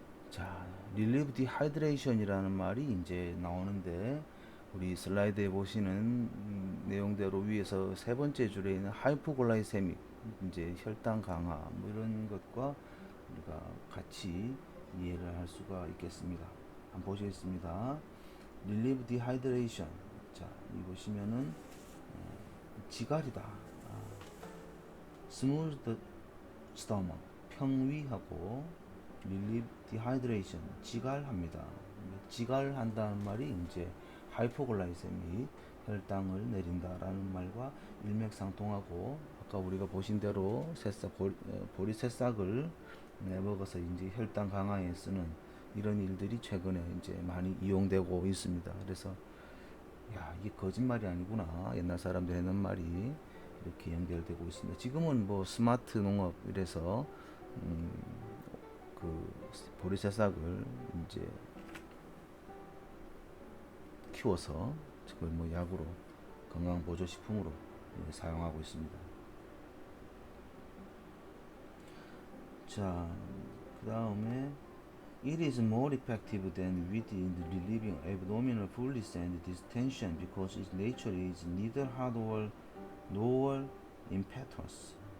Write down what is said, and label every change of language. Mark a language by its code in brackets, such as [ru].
[ko] 자, [en] relieve dehydration [ko] 이라는 말이 이제 나오는데, 우리 슬라이드에 보시는 내용대로 위에서 세 번째 줄에 있는 하이포글라이세믹, 이제 혈당 강화 뭐 이런 것과 우리가 같이 이해를 할 수가 있겠습니다. 한번 보시겠습니다. [en] relieve dehydration. [ko] 자, 이 보시면은 지갈이다. [en] smooth stomach, [ko] 평위하고 [en] relieve dehydration, [ko] 지갈합니다. 지갈한다는 말이 이제 하이포글라이세미, 혈당을 내린다라는 말과 일맥상통하고, 아까 우리가 보신 대로 보리 새싹을 먹어서 이제 혈당 강화에 쓰는 이런 일들이 최근에 이제 많이 이용되고 있습니다. 그래서 야, 이게 거짓말이 아니구나, 옛날 사람들 했는 말이 이렇게 연결되고 있습니다. 지금은 뭐 스마트 농업 이래서 그 보리 새싹을 이제 키워서 그걸 뭐 약으로, 건강 보조 식품으로 사용하고 있습니다. 자, 그 다음에 [en] it is more effective than wheat in relieving abdominal fullness and distension because its nature is neither hard nor impetuous.